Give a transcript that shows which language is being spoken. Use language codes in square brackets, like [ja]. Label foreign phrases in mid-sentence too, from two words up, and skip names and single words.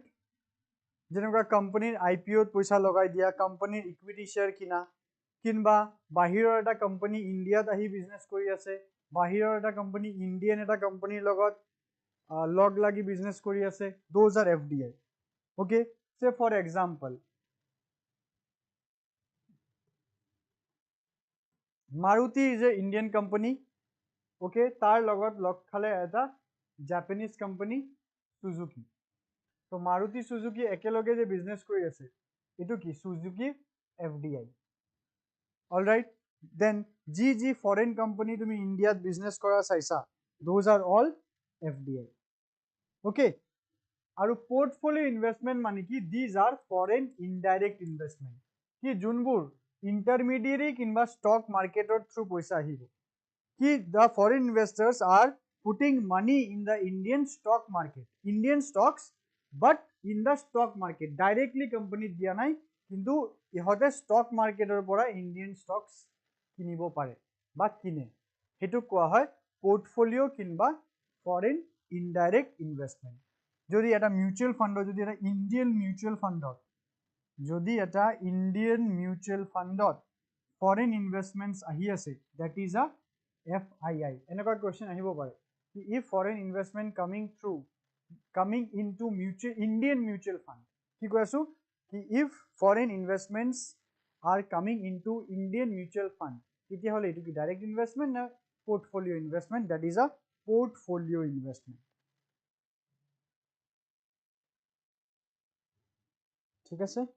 [as] যেনেকুৱা কোম্পানীৰ IPOত পইচা লগাই দিয়া, কোম্পানীৰ [en] equity share [as] কিনা, কিনবা বাহিৰৰ এটা কোম্পানী ইণ্ডিয়াত আহি বিজনেছ কৰি আছে, বাহিৰৰ এটা কোম্পানী ইণ্ডিয়ান এটা কোম্পানীৰ লগত লগ লাগি বিজনেছ কৰি আছে, [en] those are FDI. Okay, say for example Maruti is a Indian company. [as] Okay, তাৰ লগত লগ খালে এটা [en] Japanese company [as] Suzuki. So Maruti Suzuki একেলগে যে বিজনেছ কৰি আছে এটো কি Suzuki FDI. [en] All right, then [as] যি [en] foreign company [as] তুমি ইন্ডিয়াত বিজনেছ কৰা চাইছা, [en] those are all FDI. Okay, আৰু portfolio investment [as] মানে কি [en] these are foreign indirect investment. [as] কি যোনবোৰ intermediary কিংবা [en] stock market through [as] পইচা আহিব. [en] কি the foreign investors are putting money in the Indian stock market, Indian stocks, but in the stock market directly company [as] দিয়া নাই, কিন্তু ইহতে [en] stock market পৰা Indian stocks [as] কিনিব পাৰে বা কিনে, হেতু কোৱা হয় [en] portfolio কিংবা foreign indirect investment. [as] যদি এটা [en] mutual fund, [as] যদি এটা [en] Indian mutual fundত, [as] যদি এটা [en] Indian mutual fundত foreign investments [as] ahi ase, [en] that is a FII. [as] এনেকুৱা question আহিব পাৰে [en] if foreign investment coming into Indian mutual fund, [as] কি কৈ আছো কি [en] if foreign investments are coming into Indian mutual fund, [as] তেতিয়া হলে এটো কি [en] direct investment [as] না [en] portfolio investment? That is a portfolio investment. [as] ঠিক আছে.